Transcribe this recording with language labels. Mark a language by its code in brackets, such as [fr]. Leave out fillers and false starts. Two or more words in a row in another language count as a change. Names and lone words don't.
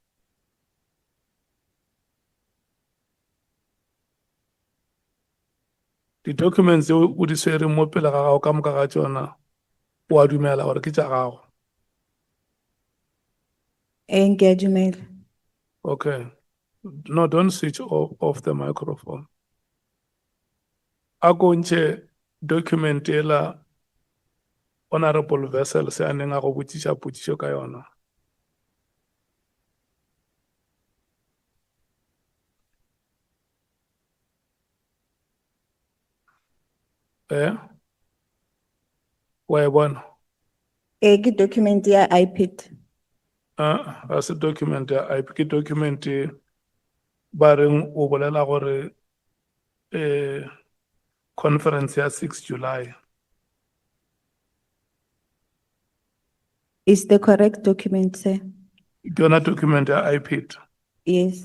[en] The documents [nso] o di swere mo pele ga gago ka moka ga tsona o a dumela gore ke tša gago. [en] Engagement. Okay. No, don't switch off the microphone. [nso] A ko ntšhe document ela Honorable Vessel se a neng a go botšiša potšišo ka yona. Wa e bona? Ke document ya iPad. Ga se document ya IP, ke document ba reng o bolela gore conference ya 6 July. [en] Is the correct document, sir? [nso] Ke yona document ya iPad. [en] Yes.